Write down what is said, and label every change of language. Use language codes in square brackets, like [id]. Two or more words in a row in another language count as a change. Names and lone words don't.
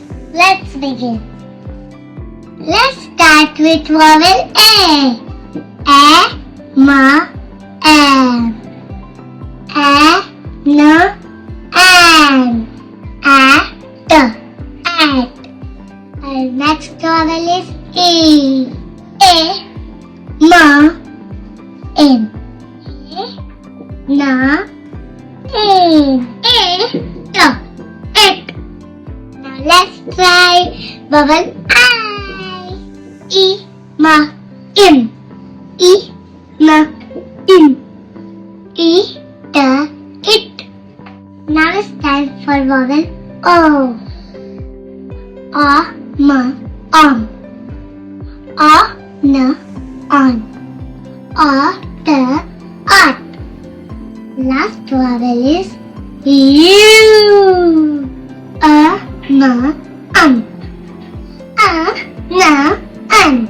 [en] Let's begin. Let's start with vowel A. A, ma, am. A, n, an. A, t, at. Our next vowel is E. A, ma, in. A, na, in. A, t, it. Now let's try vowel I. E, ma, im. E, ma, im. E, t, it. Now it's time for vowel O. A, ma, on. A, na, on. A, t, at. Last vowel is U. A, na, an. A, na, an.